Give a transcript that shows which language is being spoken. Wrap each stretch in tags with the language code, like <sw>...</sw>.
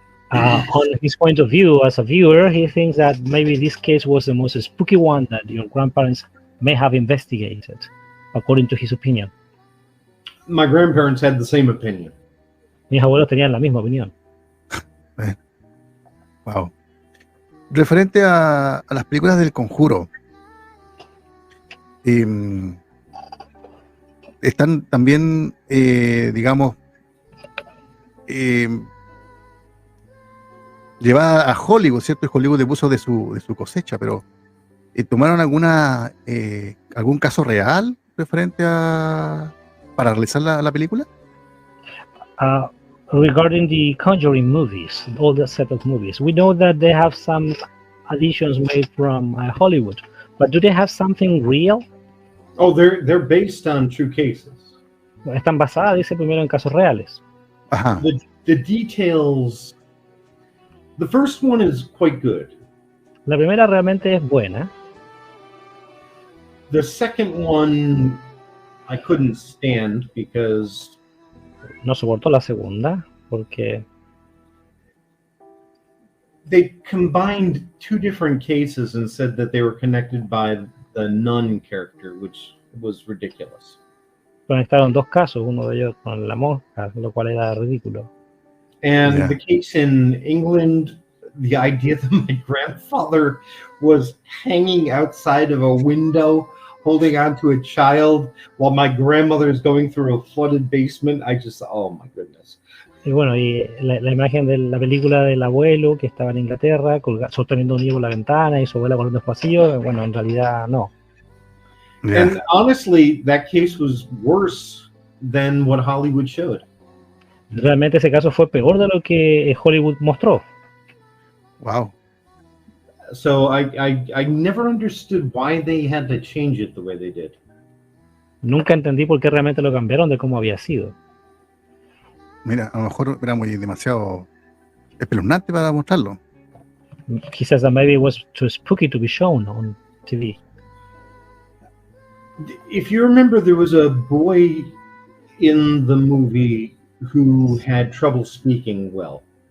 <en>On his point of view, as a viewer, he thinks that maybe this case was the most spooky one that your grandparents may have investigated, according to his opinion. My grandparents had the same opinion.</en> <es>Mis abuelos tenían la misma opinión.</es> <en>Wow.</en> <es>Referente a las películas del Conjuro, están también, digamos, llevada a Hollywood, ¿cierto? Y Hollywood le puso de su cosecha, pero ¿tomaron algún caso real referente para realizar la película?</es> <en>Regarding the Conjuring movies, all the set of movies, we know that they have some additions made from Hollywood, but do they have something real? Oh, they're based on true cases.</en> <es>Están basadas, dice primero, en casos reales. Ajá.</es> <en>The details. The first one is quite good.</en> <es>La primera realmente es buena.</es> <en>The second one I couldn't stand because</en> <es>no soportó la segunda porque</es> <en>they combined two different cases and said that they were connected by the nun character, which was ridiculous.</en> <es>Conectaron dos casos, uno de ellos con la monja, lo cual era ridículo.</es> <en>And the case in England, the idea that my grandfather was hanging outside of a window holding on to a child while my grandmother is going through a flooded basement, oh my goodness.</en> <es>Y bueno, y la imagen de la película del abuelo que estaba en Inglaterra, sosteniendo un niño por la ventana y su abuela corriendo pasillo, bueno, en realidad no.</es> <en>Yeah. And honestly, that case was worse than what Hollywood showed.</en> <es>Realmente ese caso fue peor de lo que Hollywood mostró.</es> <en>Wow. So I never understood why they had to change it the way they did.</en> <es>Nunca entendí por qué realmente lo cambiaron de cómo había sido. Mira, a lo mejor era demasiado espeluznante para mostrarlo.</es> <en>He says that maybe it was too spooky to be shown on TV. If you remember, there was a boy in the movie who had trouble speaking well.</en>